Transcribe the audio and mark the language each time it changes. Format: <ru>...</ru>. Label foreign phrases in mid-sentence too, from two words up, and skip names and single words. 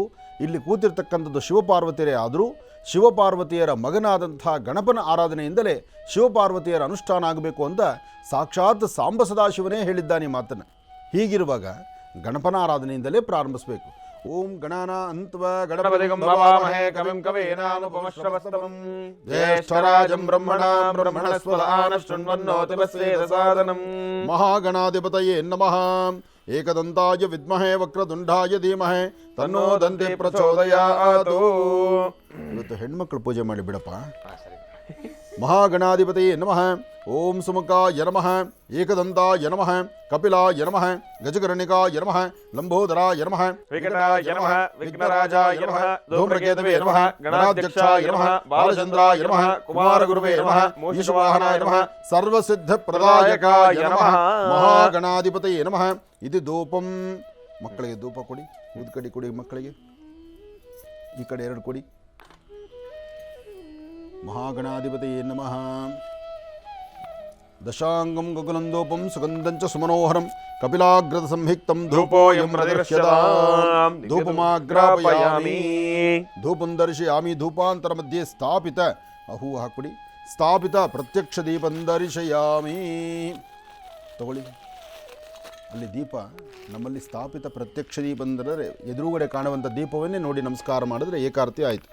<kn>ಇಲ್ಲಿ ಕೂತಿರ್ತಕ್ಕಂಥದ್ದು ಶಿವಪಾರ್ವತಿಯರೇ ಆದರೂ ಶಿವಪಾರ್ವತಿಯರ ಮಗನಾದಂತಹ ಗಣಪನ ಆರಾಧನೆಯಿಂದಲೇ ಶಿವಪಾರ್ವತಿಯರ ಅನುಷ್ಠಾನ ಆಗಬೇಕು ಅಂತ ಸಾಕ್ಷಾತ್ ಸಾಂಬ ಸದಾಶಿವನೇ ಹೇಳಿದ್ದಾನೆ ಈ ಮಾತನ್ನು. ಹೀಗಿರುವಾಗ ಗಣಪನ ಆರಾಧನೆಯಿಂದಲೇ ಪ್ರಾರಂಭಿಸಬೇಕು.</kn> <sa>ಓಂ ಗಣಾನ ಅಂತ್ವ ಗಣಪತಿಗಂ ಭವಾಮಹೇ ಕವಿಂ ಕವೀನಾನುಪಮಶ್ರವಸ್ತಮಂ ಜ್ಯೇಷ್ಠರಾಜಂ ಬ್ರಹ್ಮಣಸ್ಪದಾನ ಶೃಣ್ವನ್ನೋತಿ ವಸ್ಸೇದಸಾದನಂ. ಮಹಾಗಣಾಧಿಪತಯೇ ನಮಃ. ಏಕದಂತಾಯ ವಿದ್ಮಹೇ ವಕ್ರತುಂಡಾಯ ಧೀಮಹಿ ತನ್ನೋ ದಂತಿ ಪ್ರಚೋದಯಾತ್.</sa> <kn>ಇವತ್ತು ಹೆಣ್ಮಕ್ಳು ಪೂಜೆ ಮಾಡಿ ಬಿಡಪ್ಪ.</kn> <sa>ಮಹಾಗಣಾಧಿಪತಯೇ ನಮಃ. ಓಂ ಸುಮುಖಾಯ ನಮಃ, ಏಕದಂತಾಯ ನಮಃ, ಕಪಿಲಾಯ ನಮಃ, ಗಜಕರ್ಣಿಕಾಯ ನಮಃ, ಲಂಬೋದರಾಯ ನಮಃ, ವಿಕಟಾಯ ನಮಃ, ವಿಘ್ನರಾಜಾಯ ನಮಃ, ಧೂಮ್ರಕೇತವೇ ನಮಃ, ಗಣಾಧ್ಯಕ್ಷಾಯ ನಮಃ, ಬಾಲಚಂದ್ರಾಯ ನಮಃ, ಕುಮಾರಗುರುವೇ ನಮಃ, ಮೂಷಿಕವಾಹನಾಯ ನಮಃ, ಸರ್ವಸಿದ್ಧಪ್ರದಾಯಕಾಯ ನಮಃ. ಮಹಾಗಣಾಧಿಪತಯೇ ನಮಃ.</sa> <kn>ಇದು ಧೂಪಂ. ಮಕ್ಕಳಿಗೆ ಧೂಪ ಕೊಡಿ, ಊದ್ಕಡಿ ಕೊಡಿ ಮಕ್ಕಳಿಗೆ. ಈ ಕಡೆ 2 ಕೊಡಿ.</kn> <sa>ಮಹಾಗಣಾಧಿಪತಿಯೇ ನಮಃ. ದಶಾಂಗಂ ಗಗನಂದೋಪಂ ಸುಗಂಧಂಚ ಸುಮನೋಹರಂ ಕಪಿಲಾಗ್ರದ ಸಂಹಿಕ್ತಂ ಧೂಪೋಯಂ ಪ್ರದರ್ಶ್ಯತಾಂ ಧೂಪಮಾಗ್ರಾಪಯಾಮಿ ಧೂಪಂ ದರ್ಶಯಾಮಿ ಧೂಪಾಂತರ ಮಧ್ಯೆ ಸ್ಥಾಪಿತ</sa> <kn>ಹೂವು ಹಾಕ್ಬಿಡಿ</kn> <sa>ಸ್ಥಾಪಿತ ಪ್ರತ್ಯಕ್ಷ ದೀಪಂ ದರ್ಶಯಾಮಿ</sa> <kn>ತಗೊಳ್ಳಿ ಅಲ್ಲಿ ದೀಪ ನಮ್ಮಲ್ಲಿ</kn> <sa>ಸ್ಥಾಪಿತ ಪ್ರತ್ಯಕ್ಷ ದೀಪ</sa> <kn>ಅಂದರೆ ಎದುರುಗಡೆ ಕಾಣುವಂಥ ದೀಪವನ್ನೇ ನೋಡಿ ನಮಸ್ಕಾರ ಮಾಡಿದ್ರೆ ಏಕಾರ್ತಿ ಆಯಿತು.</kn>